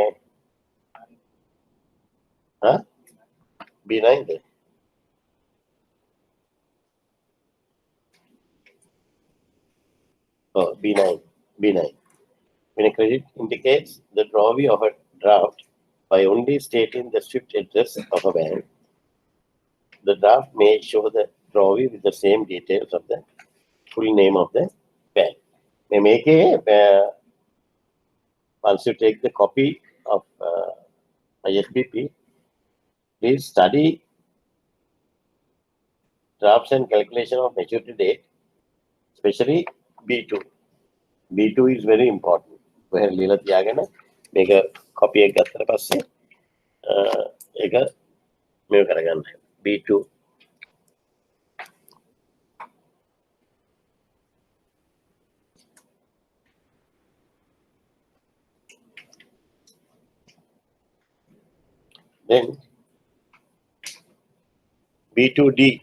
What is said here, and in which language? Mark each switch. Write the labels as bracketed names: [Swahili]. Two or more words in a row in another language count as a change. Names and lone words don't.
[Sinhala] B9 ද? [English] Oh, B9. When a credit indicates the drawee of a draft by only stating the SWIFT address of a bank, the draft may show the drawee with the same details of the full name of the bank. Once you take the copy of ISBP, please study drafts and calculation of maturity date, especially B2. B2 is very important. [Sinhala] කොහෙන් ලියලා තියාගෙන මේක copy එක ගත්තට පස්සේ ඒක මේක කරගන්න. [English] B2. Then B2D.